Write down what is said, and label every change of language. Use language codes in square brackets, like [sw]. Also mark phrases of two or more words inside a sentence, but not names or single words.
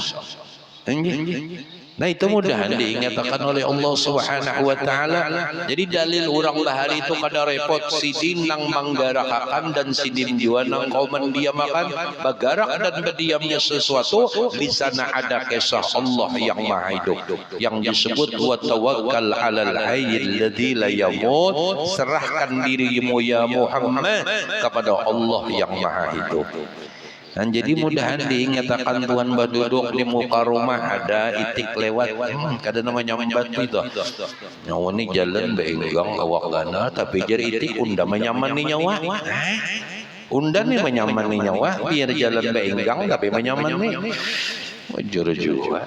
[id] Nah itu mudahan diingatkan oleh Allah [ar] سبحانه وتعالى. [bjn] Jadi dalil orang bahari itu kada repot, sidin nang menggarakakan dan sidin jiwa nang kau mendiamakan, bergerak dan berdiamnya sesuatu. [id] Di sana ada kisah Allah yang maha hidup yang disebut [ar] وتوكل على الحي الذي لا يموت. [id] Serahkan dirimu ya Muhammad kepada Allah yang maha hidup. [bjn] Dan jadi mudahan diingatkan Tuhan berduduk di muka rumah ada itik lewat, kada namanya membatu itu. Nyawa ni jalan beenggang awak gana, tapi jadi itik unda menyamani nyawa. Unda ni menyamani nyawa, biar jalan beenggang tapi menyamani. Wajar juga.